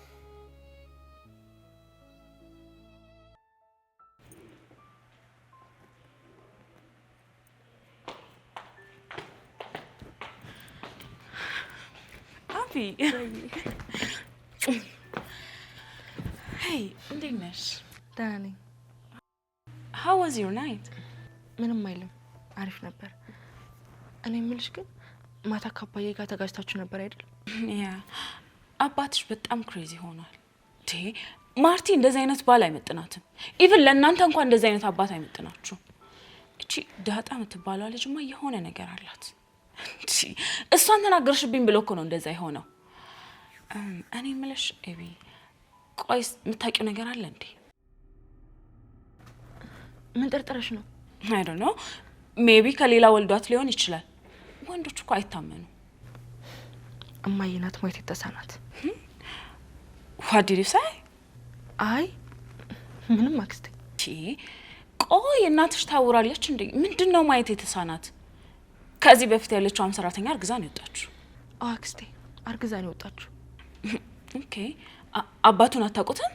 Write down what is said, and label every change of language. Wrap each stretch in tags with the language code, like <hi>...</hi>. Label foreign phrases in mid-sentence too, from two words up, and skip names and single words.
<am>አቢ ሄይ፣ እንዴት ነሽ? ደህና ነኝ።</am> <en>How was your night?</en> <am>ምንም አይልም፣ አሪፍ ነበር። እኔ የምልሽ ግን ማታ ከአባዬ ጋር ተጋጭታችሁ ነበር አይደል? ያ አባትሽ በጣም ክሬዚ ሆኗል። ማርቲ እንደዚህ አይነት ባል አይመጥናትም። ኢቭን ለእናንተ እንኳን እንደዚህ አይነት አባት አይመጥናችሁ። እቺ ዳጣ የምትባለው ልጅማ የሆነ ነገር አላት። እሷን ተናገርሽብኝ ብሎ እኮ ነው እንደዛ የሆነው። እኔ የምልሽ ኤቢ፣ ቆይስ የምታውቂው ነገር አለ እንዴ? ምን ጠርጥረሽ ነው?</am> <en>I don't know, maybe</en> <am>ከሌላ ወልዷት ሊሆን ይችላል። ወንዶች እኮ አይታመኑ። እማዬ ናት ማየት የተሳናት።</am> <en>What did you say?</en> <am>አይ ምንም አክስቴ። ቆይ እናትሽ ታውራለች እንዴ? ምንድነው ማየት የተሳናት? ከዚህ በፊት ያለችው ሰራተኛ አርግዛ ነው የወጣችው። አክስቴ አርግዛ ነው የወጣችው። ኦኬ፣ አባቱን አታውቁትም?</am>